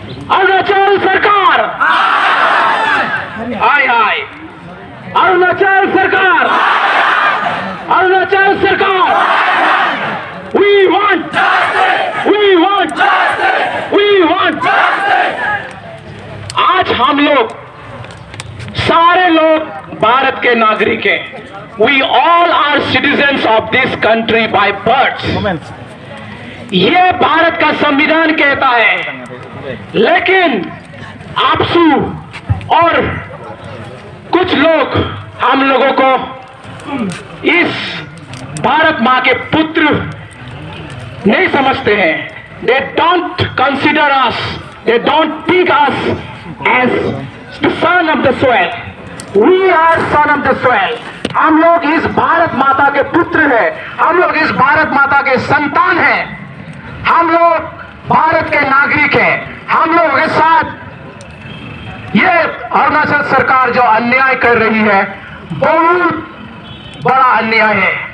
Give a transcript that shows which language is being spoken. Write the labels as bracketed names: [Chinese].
[Hindi] अरुणाचल सरकार, हाय हाय, अरुणाचल सरकार, अरुणाचल सरकार, [English] we want justice! We want justice! We want justice! [Hindi] आज हम लोग सारे लोग भारत के नागरिक हैं। [English] We all are citizens of this country by birth. [Hindi] ये भारत का संविधान कहता है, लेकिन आपसू और कुछ लोग हम लोगों को इस भारत मां के पुत्र नहीं समझते हैं। [English] They don't consider us, they don't think us as the son of the soil. We are son of the soil. [Hindi] हम लोग इस भारत माता के पुत्र हैं, हम लोग इस भारत माता के संतान हैं, हम लोग भारत के नागरिक हैं। हम लोगों के साथ ये अरुणाचल सरकार जो अन्याय कर रही है, बहुत बड़ा अन्याय है।